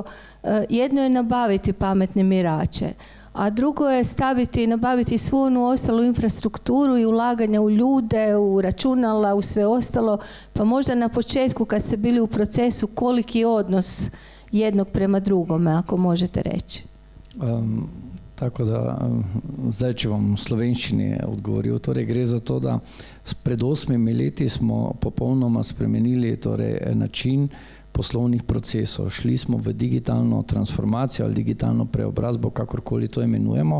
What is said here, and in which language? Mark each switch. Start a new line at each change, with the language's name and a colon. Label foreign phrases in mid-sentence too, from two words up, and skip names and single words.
Croatian: Jedno je nabaviti pametne mjerače, a drugo je nabaviti svu onu ostalu infrastrukturu i ulaganja u ljude, u računala, u sve ostalo, pa možda na početku kad ste bili u procesu koliki je odnos jednog prema drugome, ako možete reći.
Slovenian: Tako da, zdaj, če vam v slovenščini odgovoril, torej gre za to, da pred 8 leti smo popolnoma spremenili torej način poslovnih procesov. Šli smo v digitalno transformacijo ali digitalno preobrazbo, kakorkoli to imenujemo.